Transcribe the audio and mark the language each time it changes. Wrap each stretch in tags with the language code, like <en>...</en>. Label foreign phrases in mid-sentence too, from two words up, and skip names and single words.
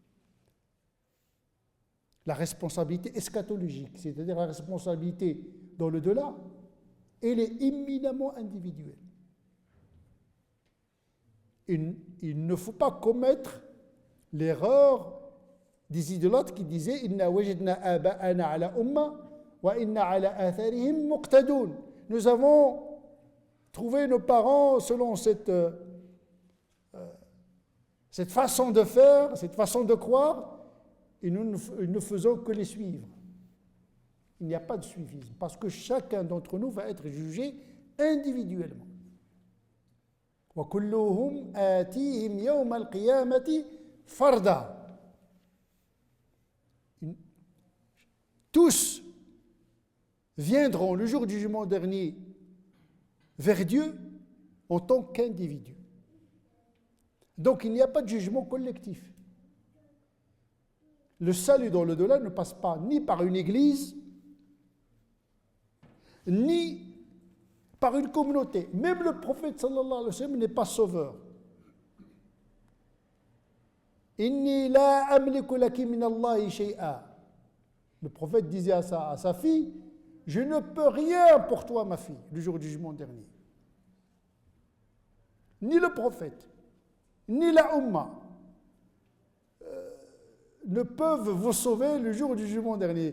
<fr>La responsabilité eschatologique, c'est-à-dire la responsabilité dans le delà, elle est éminemment individuelle. Il ne faut pas commettre l'erreur des idolâtres qui disaient «</fr> <ar>إنا وجدنا آباءنا على أمة وإنا على آثارهم مقتدون</ar> <fr>» Nous avons trouvé nos parents selon cette façon de faire, cette façon de croire, et nous ne faisons que les suivre. Il n'y a pas de suivisme, parce que chacun d'entre nous va être jugé individuellement.</fr> <ar>وَكُلُّهُمْ آتِيهِمْ يَوْمَ الْقِيَامَةِ فَرْدًا.</ar> <fr>Tous viendront le jour du jugement dernier vers Dieu en tant qu'individus. Donc il n'y a pas de jugement collectif. Le salut dans le delà ne passe pas ni par une église, ni par une communauté. Même le prophète</fr> <ar>صلى الله عليه وسلم</ar> <fr>n'est pas sauveur.</fr> <ar>إني لا أملك لك من الله شيئا.</ar> <fr>Le prophète disait à sa fille, je ne peux rien pour toi, ma fille, le jour du jugement dernier. Ni le prophète, ni la Ummah ne peuvent vous sauver le jour du jugement dernier.</fr>